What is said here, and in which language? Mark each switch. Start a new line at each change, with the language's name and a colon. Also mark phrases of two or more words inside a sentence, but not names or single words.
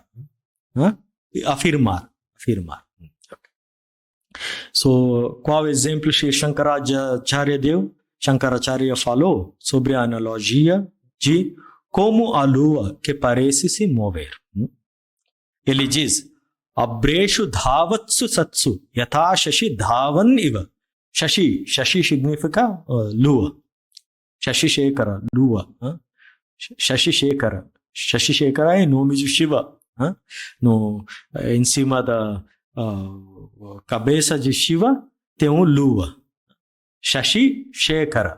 Portuguese: Afirmar. Qual exemplo Shri Shankaracharya deu? Shankaracharya falou sobre a analogia de como a lua que parece se mover. Ele diz,
Sanskrit: अभ्रेषु धावत्सु सत्सु यथा शशी धावन् इव.
Portuguese: Shashi significa lua. Shashi Shekara, lua. Shashi Shekara é nome de Shiva. Em cima da cabeça de Shiva tem lua. Shashi Shekara.